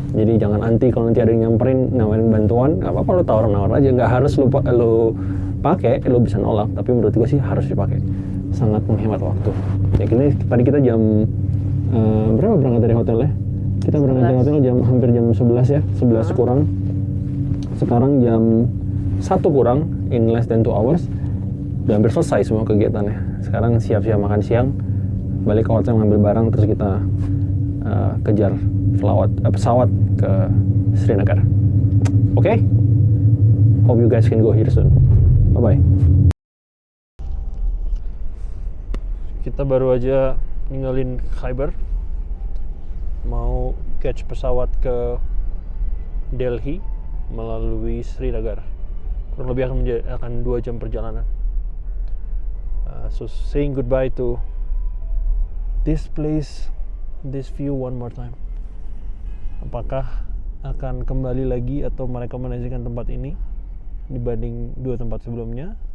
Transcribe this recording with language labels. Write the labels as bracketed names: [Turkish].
[Indonesian] Jadi jangan anti kalau nanti ada yang nyamperin nawarin bantuan, nggak apa-apa, lo tawar aja, nggak harus lo pakai, lo bisa nolak, tapi menurut gue sih harus dipakai sangat menghemat waktu. Ya tadi kita jam berapa berangkat dari hotel ya? Kita berangkat dari hotel hampir jam 11 ya, 11 kurang. Sekarang jam 1 kurang, [English] in less than 2 hours. [Indonesian] Udah hampir selesai semua kegiatannya. Sekarang siap-siap makan siang, balik ke hotel ngambil barang, terus kita kejar pesawat ke Srinagar. Oke? [English] Hope you guys can go here soon. Bye-bye. [Indonesian] Kita baru aja ninggalin Khyber, mau catch pesawat ke Delhi melalui Srinagar. Kurang lebih akan 2 jam perjalanan. [English] So saying goodbye to this place, this view one more time. [Indonesian] Apakah akan kembali lagi atau merekomendasikan tempat ini dibanding 2 tempat sebelumnya?